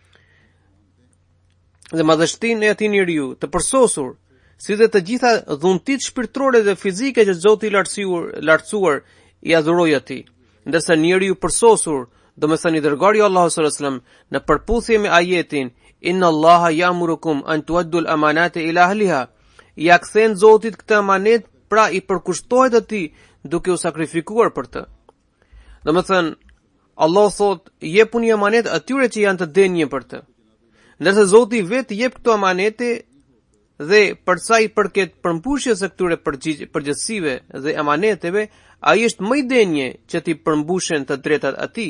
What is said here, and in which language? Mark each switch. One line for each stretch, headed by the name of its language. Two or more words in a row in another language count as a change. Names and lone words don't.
Albanian: Dhe madhështinë e atij njeriu të përsosur, si dhe të gjitha dhuntit shpirtërore dhe fizike që Zoti i lartësuar i adhuroi atij. Ndërsa njeriu përsosur, domethënë i dërguari Allahu
Arabic: صلى الله عليه وسلم,
Albanian: në përputhje me ajetin
Arabic: إن الله يأمركم أن تؤدوا الأمانات إلى أهلها,
Albanian: ja kthen Zotit këtë amanet, pra i përkushtohet atij duke u sakrifikuar për të. Domethënë, Allah thot, jepuni amanet atyre që janë të denjë për të. Ndërsa Zoti vetë jep këto amanete dhe për sa i përket përmbushjes së këtyre përgjegjësive dhe amaneteve, ai është më i denjë që t'i përmbushen të drejtat atij.